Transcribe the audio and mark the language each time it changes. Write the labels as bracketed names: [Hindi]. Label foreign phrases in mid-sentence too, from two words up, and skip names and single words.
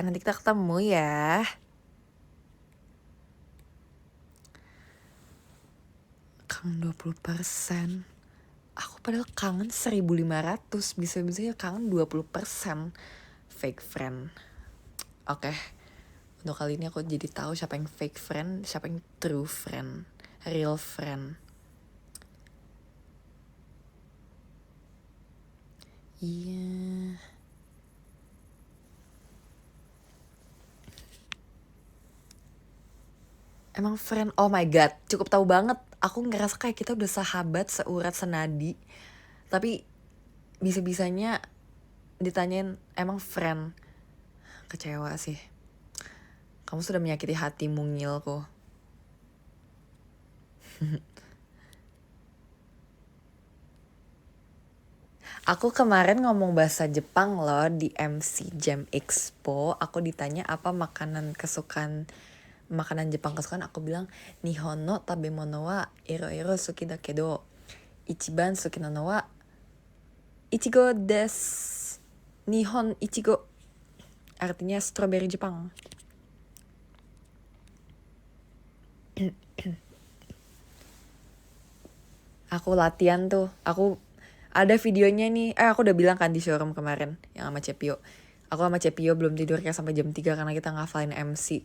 [Indonesian] Nanti kita ketemu ya. Kangen 20%. Aku padahal kangen 1.500. Bisa-bisanya kangen 20%. [English] Fake friend. [Indonesian] Oke. Untuk kali ini aku jadi tahu siapa yang [English] fake friend, [Indonesian] siapa yang [English] true friend, real friend. [Indonesian] Iya. Emang friend, [English] oh my god, [Indonesian] cukup tahu banget. Aku ngerasa kayak kita udah sahabat, seurat senadi. Tapi bisa-bisanya ditanyain emang friend. Kecewa sih. Kamu sudah menyakiti hati mungilku. Aku kemarin ngomong bahasa Jepang loh di MC Jam Expo. Aku ditanya apa makanan Jepang kesukaan. Aku bilang [Japanese] 日本の食べ物は色好きだけど一番好きなのは苺です. 日本苺 [Indonesian] artinya strawberry Jepang. Aku latihan tuh. Aku ada videonya nih. Aku udah bilang kan di showroom kemarin yang sama Cepio. Aku sama Cepio belum tidur kayak sampai jam 3 karena kita ngafalin MC.